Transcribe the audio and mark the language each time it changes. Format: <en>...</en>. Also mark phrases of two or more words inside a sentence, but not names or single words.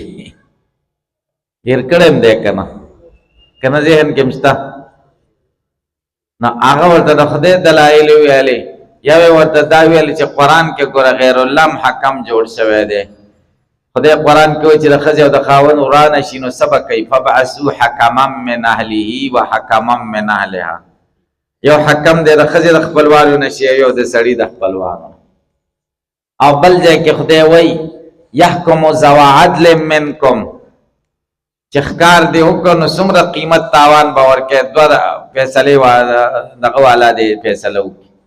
<ps>هیر کړی هم دی که نه؟ که نه ذهن کې هم شته؟ نو هغه ورته د خدای دلایل ویلې. یوې ورته دا ویل چې قرآن کې ګوره غیر الله حکم جوړ شوی دی. خدای قرآن کې وایي چې د ښځې او د خاوند ورانه شي نو څه به کوي؟</ps> <ar>فبعثوا حکما من اهله و حکما من اهلها.</ar> <ps>یو حکم دی د ښځې د خپلوانو نه شي، یو د سړي د خپلوانو. او بل ځای کې خدای وایي</ps> <ar>یحکم ذو عدل منکم،</ar> <ps>چې ښکار دی وکړو نو څومره قیمت تاوان به ورکوي. دوه فیصلې دغه والا دی فیصله وکړي.</ps>